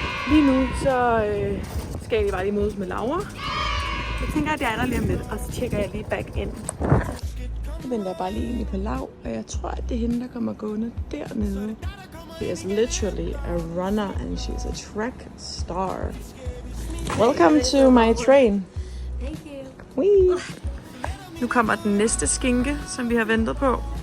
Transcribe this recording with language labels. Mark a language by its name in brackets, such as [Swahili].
[Danish] Lige nu så skal jeg bare lige mødes med Laura. Jeg tænker, at jeg er der lige om lidt, og så tjekker jeg lige [English] back in. [Danish] Jeg venter bare lige egentlig på Lav, og jeg tror, at det er hende, der kommer gående dernede. [English] She is literally a runner, and she's a track star. Welcome to my train. Thank you. Wee. [Danish] Nu kommer den næste skinke, som vi har ventet på.